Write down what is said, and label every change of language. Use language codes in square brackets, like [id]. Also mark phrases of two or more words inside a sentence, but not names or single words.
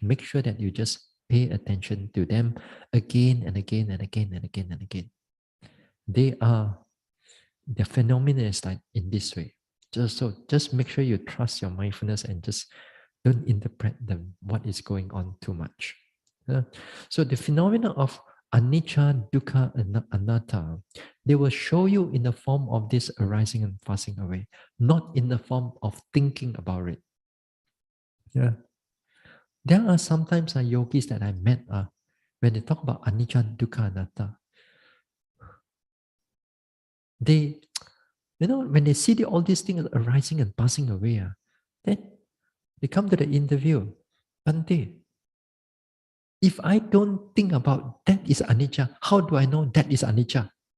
[en] Make sure that you just pay attention to them again and again and again and again and again. The phenomenon is like in this way. Just make sure you trust your mindfulness and just don't interpret what is going on too much. So the phenomena of anicca, dukkha, and anatta, they will show you in the form of this arising and passing away, not in the form of thinking about it. Yeah. There are sometimes yogis that I met when they talk about [pi] anicca, dukkha, anatta, [en] they, when they see all these things arising and passing away, then they come to the interview. Bhante, if I don't think about that is anicca, how do I know that is anicca?